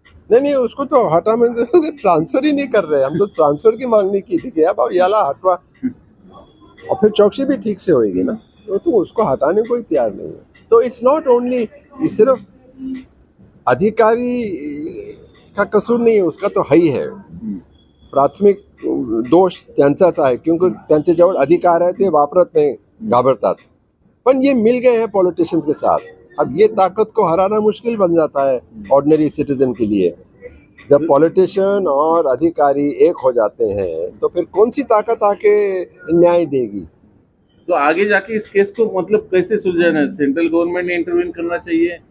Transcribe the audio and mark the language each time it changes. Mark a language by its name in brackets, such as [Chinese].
[Hindi] नहीं, उसको तो हटा में ट्रांसफर ही नहीं कर रहे। हम तो ट्रांसफर की मांगनी की थी कि [Marathi] अब याला हटवा, [Hindi] और फिर चौकसी भी ठीक से होगी ना, तो उसको हटाने को ही तैयार नहीं है। तो [English] it's not only, [Hindi] सिर्फ अधिकारी का कसूर नहीं है, उसका तो है ही है। [Marathi] प्राथमिक दोष त्यांचाच आहे, [Hindi] क्योंकि [Marathi] त्यांचे जवळ अधिकार आहे, ते वापरत नाही, घाबरतात। पण [Hindi] ये मिल गए हैं पॉलिटिशियंस के साथ, अब ये ताकत को हराना मुश्किल बन जाता है ऑर्डिनरी सिटीजन के लिए। जब पॉलिटिशियन और अधिकारी एक हो जाते हैं, तो फिर कौन सी ताकत आके न्याय देगी? तो आगे जाके इस केस को मतलब कैसे सुलझाना है? सेंट्रल गवर्नमेंट ने इंटरवीन करना चाहिए।